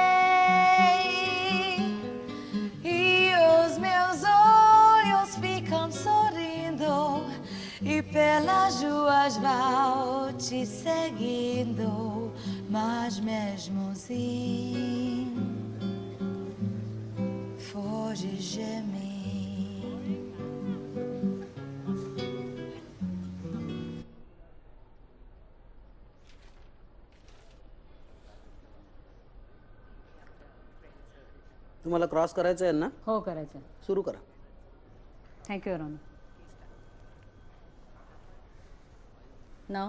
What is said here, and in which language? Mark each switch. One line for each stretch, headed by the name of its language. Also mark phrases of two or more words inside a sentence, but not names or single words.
Portuguese: e os meus olhos ficam sorrindo, e pelas ruas vão te seguindo, mas mesmo assim foge de mim.
Marathi: तुम्हाला क्रॉस करायचं आहे ना? हो करायचं आहे. सुरू करा.
English: thank you your honor. नाव?